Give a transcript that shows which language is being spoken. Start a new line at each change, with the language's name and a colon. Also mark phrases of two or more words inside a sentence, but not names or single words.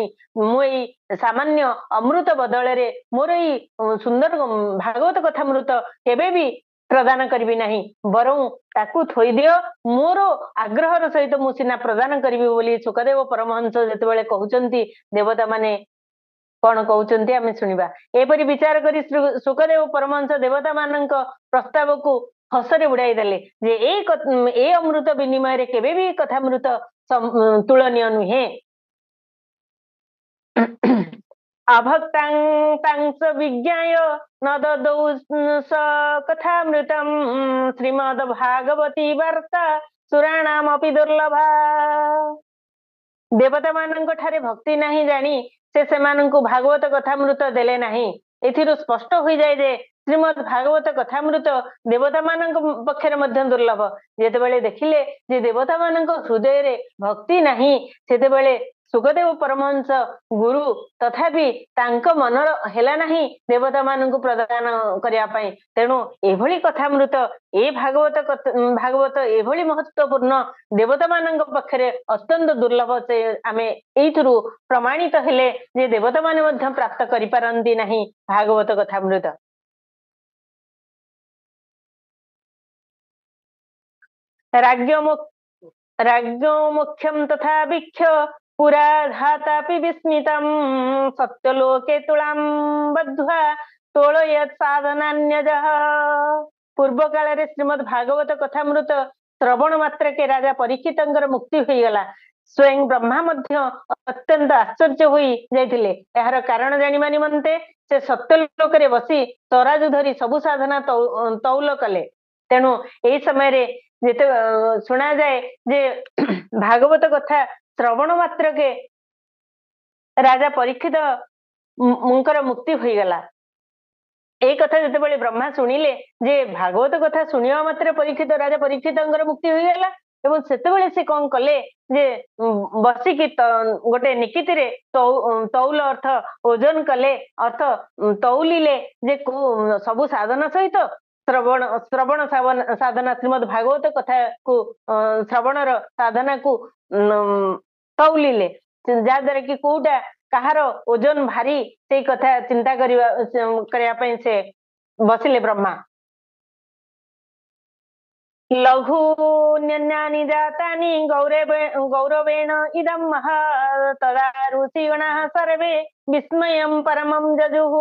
Odia: ମୁ ଏଇ ସାମାନ୍ୟ ଅମୃତ ବଦଳରେ ମୋର ଏଇ ସୁନ୍ଦର ଭାଗବତ କଥାମୃତ କେବେ ଭି ପ୍ରଦାନ କରିବି ନାହିଁ, ବରଂ ତାକୁ ଥୋଇ ଦିଅ, ମୋର ଆଗ୍ରହର ସହିତ ମୁ ସିନା ପ୍ରଦାନ କରିବି ବୋଲି ସୁଖଦେବ ପରମହଂସ ଯେତେବେଳେ କହୁଛନ୍ତି, ଦେବତା ମାନେ କଉଣ କହୁଛନ୍ତି ଆମେ ଶୁଣିବା। ଏପରି ବିଚାର କରି ସୁଖଦେବ ପରମହଂସ ଦେବତା ମାନଙ୍କ ପ୍ରସ୍ତାବ କୋ ହସରେ ଉଡ଼ାଇ ଦେଲେ ଯେ ଏ ଅମୃତ ବିନିମୟ ରେ କେବେ ଭି କଥାମୃତ ତୁଳନୀୟ ନୁହେଁ।
Sanskrit: अभक्तांस विज्ञाय न ददौ स कथामृतम् श्रीमद् भागवती वार्ता सुराणामपि दुर्लभा।
Odia: ଦେବତା ମାନଙ୍କ ଠାରେ ଭକ୍ତି ନାହିଁ ଜାଣି ସେ ସେମାନଙ୍କୁ ଭାଗବତ କଥାମୃତ ଦେଲେ ନାହିଁ। ଏଥିରୁ ସ୍ପଷ୍ଟ ହୋଇ ଯାଏ ଯେ ଶ୍ରୀମଦ୍ ଭାଗବତ କଥାମୃତ ଦେବତା ମାନଙ୍କ ପକ୍ଷରେ ମଧ୍ୟ ଦୁର୍ଲଭ। ଯେତେବେଳେ ଦେଖିଲେ ଯେ ଦେବତା ମାନଙ୍କ ହୃଦୟ ରେ ଭକ୍ତି ନାହିଁ, ସେତେବେଳେ ସୁଖଦେବ ପରମହଂସ ଗୁରୁ ତଥାପି ତାଙ୍କ ମନର ହେଲା ନାହିଁ ଦେବତା ମାନଙ୍କ ପ୍ରଦାନ କରିଆ ପଇଁ। ତେଣୁ ଏଭଳି କଥାମୃତ ଏ ଭାଗବତ ଏଭଳି ମହତ୍ତ୍ୱପୂର୍ଣ୍ଣ ଦେବତା ମାନଙ୍କ ପକ୍ଷରେ ଅତ୍ୟନ୍ତ ଦୁର୍ଲଭ ସେ ଆମେ ଏଇଥିରୁ ପ୍ରମାଣିତ ହେଲେ ଯେ ଦେବତା ମାନେ ମଧ୍ୟ ପ୍ରାପ୍ତ କରି ପାରନ୍ତି ନାହିଁ ଭାଗବତ କଥାମୃତ।
Sanskrit: राज्ञो मुख्यम तथा वीक्ष्य पुरा धातापि विस्मितम् सत्यलोके तुलां बद्ध्वा तोलयत् साधनान्यजः।
Odia: ପୂର୍ବ କାଳ ରେ ଶ୍ରୀମଦ୍ ଭାଗବତ କଥାମୃତ ଶ୍ରବଣ ମାତ୍ର କେ ରାଜା ପରୀକ୍ଷିତଙ୍କର ମୁକ୍ତି ହୋଇ ଗଲା। ସ୍ୱୟଂ ବ୍ରହ୍ମା ମଧ୍ୟ ଅତ୍ୟନ୍ତ ଆଶ୍ଚର୍ଯ୍ୟ ହୋଇ ଯାଇଥିଲେ। ଏହାର କାରଣ ଜାଣିବା ନିମନ୍ତେ ସେ ସତ୍ୟଲୋକ ରେ ବସି ତରାଜୁ ଧରି ସବୁ ସାଧନା ତଉଲ କଲେ। ତେଣୁ ଏଇ ସମୟ ରେ ଯେତେ ଶୁଣା ଯାଏ ଯେ ଭାଗବତ କଥା ଶ୍ରବଣ ମାତ୍ର କେ ରାଜା ପରୀକ୍ଷିତ ମୁଁକର ମୁକ୍ତି ହୋଇ ଗଲା। ଏ କଥା ଯେତେବେଳେ ବ୍ରହ୍ମା ଶୁଣିଲେ ଯେ ଭାଗବତ କଥା ଶୁଣିଆ ମାତ୍ର ପରୀକ୍ଷିତ ରାଜା ପରୀକ୍ଷିତଙ୍କର ମୁକ୍ତି ହୋଇ ଗଲା ଏବଂ ସେତେବେଳେ ସେ କଉଣ କଲେ ଯେ ବସିକି ଗୋଟେ ନିକିତି ରେ ତଉଲ ଅର୍ଥ ଓଜନ କଲେ, ଅର୍ଥ ତଉଲିଲେ ଯେ ସବୁ ସାଧନା ସହିତ ଶ୍ରବଣ ସାଧନା ଶ୍ରୀମଦ୍ ଭାଗବତ କଥା କୋ ଶ୍ରବଣର ସାଧନା କୋ ତଉଲିଲେ ଯାହାଦ୍ୱାରା କି କୋଉଟା କାହାର ଓଜନ ଭାରି ସେଇ କଥା ଚିନ୍ତା କରିବା ପାଇଁ ସେ ବସିଲେ ବ୍ରହ୍ମା।
Sanskrit: ଲଘୁ ନ୍ୟନ୍ୟାନି ଜାତାନି ଗୌରବେଣ ଇଦಂ ମହା ତଦା ଋଷିଗଣାଃ ସର୍ବେ ବିସ୍ମୟଂ ପରମଂ ଯଜୁଃ।